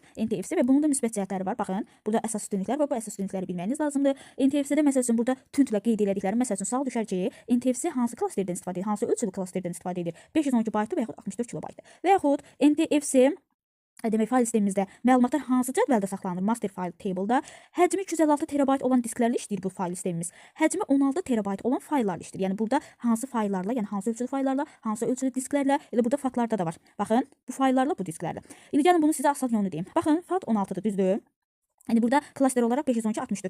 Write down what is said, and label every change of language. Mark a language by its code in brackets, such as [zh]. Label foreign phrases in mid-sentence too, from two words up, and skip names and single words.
[az] NTFS və bunun da müsbət cəhətləri var. Baxın, burada əsas üstünlüklər var. Bu əsas üstünlükləri bilməyiniz lazımdır. NTFS-də məsəl üçün burada tündlə qeyd elədiklərim məsəl üçün sual düşər ki, NTFS hansı klasterdən istifadə edir? Hansı ölçülü klasterdən istifadə edir? 512 baytı və yaxud 64 kilobaytı. Və yaxud NTFS demək fayl sistemimizdə məlumatlar hansı cədvəldə saxlanılır? [en] Master file table- [az] da həcmi 256 terabayt olan disklərlə işləyir bu fayl sistemimiz. Həcmi 16 terabayt olan fayllarla işləyir. Yəni burada hansı fayllarla, yəni hansı ölçülü fayllarla, hansı ölçülü disklərlə, elə burada fatlarda da var. Baxın, bu fayllarla, bu disklərlə. İndi gəlin bunu sizə asan yolunu deyim. Baxın, fat 16-dır, düzdür? Yəni burada klaster olaraq 512 64.